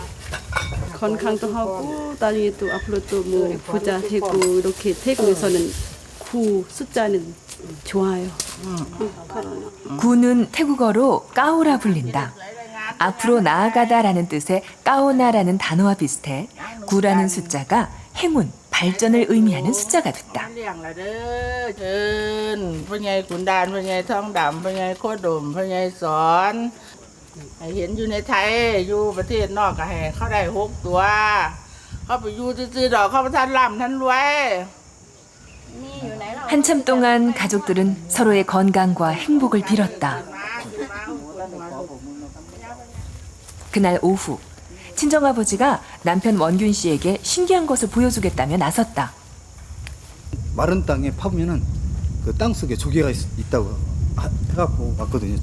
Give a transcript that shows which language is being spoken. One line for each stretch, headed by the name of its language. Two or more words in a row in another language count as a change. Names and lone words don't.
Korean: 건강도 하고 나중에 또 앞으로 또 뭐 부자 되고 이렇게 태국에서는 9 숫자는 좋아요. 구는 태국어로 까오라 불린다. 앞으로 나아가다라는 뜻의 까오나라는 단어와 비슷해 구라는 숫자가 행운, 발전을 의미하는 숫자가 됐다.
Northeastern Thai: เลี้ยงละเด้อเชิญพ่อใหญ่ขุนดานพ่อใหญ่ทองดำพ่อใหญ่โคดมพ่อใหญ่สอนให้เห็นอยู่ในไทยอยู่ประเทศนอกก็ให้เขาได้6 ตัวเขาไปอยู่ซื่อๆดอกเขาบ่ทันร่ำทันรวย
Korean: 한참 동안 가족들은 서로의 건강과 행복을 빌었다. 그날 오후 친정아버지가 남편 원균 씨에게 신기한 것을 보여주겠다며 나섰다. 마른 땅에 파보면은 그 땅 속에 조개가 있다고 해갖고 왔거든요.